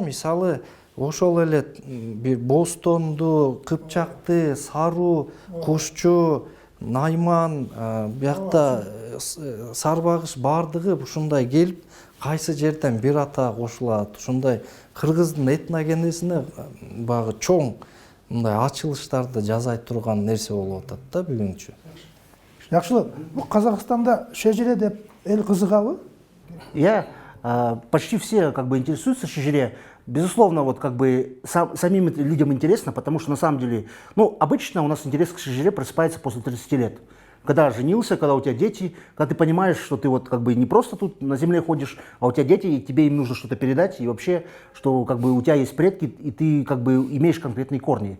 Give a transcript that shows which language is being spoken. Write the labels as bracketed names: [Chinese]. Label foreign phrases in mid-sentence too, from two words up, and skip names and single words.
[Kyrgyz] Мисалы, ошол эле бир бостонду, кыпчакты, сару, кушчу, Найман, биякта Сарбагыш бардыгы ушундай келип, кайсы жерден бир ата кошулат, ушундай кыргыздын этногенезине багы чоң мындай ачылыштарды жасай турган нерсе болуп атат да бүгүнчү. Жакшылык, бул Казакстанда шежире деп эл кызыгабы? [Russian] Почти все как бы интересуются шежире. Безусловно, вот как бы самим людям интересно, потому что на самом деле, ну, обычно у нас интерес к шежире просыпается после 30 лет. Когда женился, когда у тебя дети, когда ты понимаешь, что ты вот как бы не просто тут на земле ходишь, а у тебя дети, и тебе им нужно что-то передать, и вообще, что как бы у тебя есть предки, и ты как бы имеешь конкретные корни.